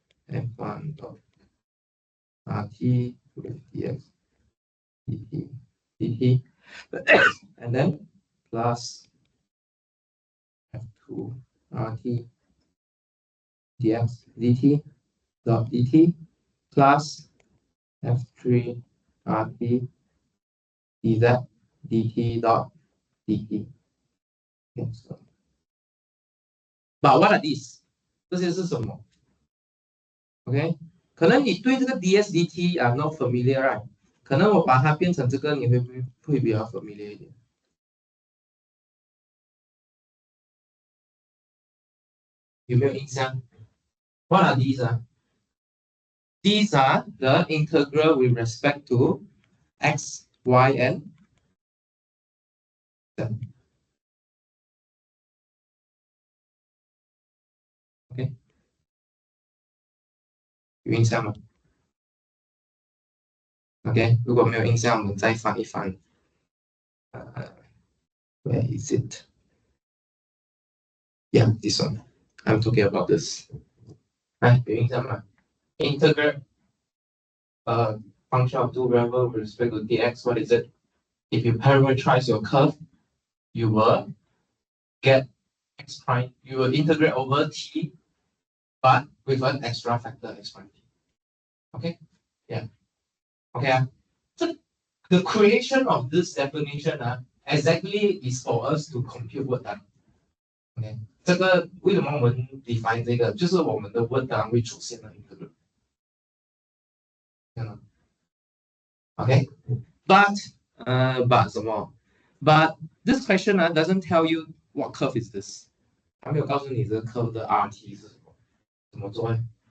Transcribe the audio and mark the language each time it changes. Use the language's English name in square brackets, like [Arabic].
[English] f1 dot rt with dx, dt, dt, and then plus f2 rt dx dt dot dt plus f3 rt dz dt dot dt. Okay, so. But what are these? [Chinese] 这些是什么 ？OK， 可能你对这个 ds dt [English] not familiar right？ [Chinese] 可能我把它变成这个，你会比较 familiar 一点？有没有印象 [English] ？What are these? These are the integral with respect to x, y, and z. [Chinese] OK， 有印象吗 ？OK， 如果没有印象，我们再翻一翻。 [English] Where is it? Yeah, this one. I'm talking about this. [Chinese] 有印象吗 [English] ？Integral function of two variables with respect to dx. What is it? If you parameterize your curve, you will get x prime. You will integrate over t, but with an extra factor x prime t. Okay? Yeah. Okay. So the creation of this definition exactly is for us to compute word done. [Chinese] OK， 这个为什么我们 define 这个，就是我们的 word done 会出现的 integral。 [English] OK，but but 什么 ？But this question doesn't tell you what curve is this， [Chinese] 它没有告诉你这个 curve 的 RT 是什么，怎么做呢？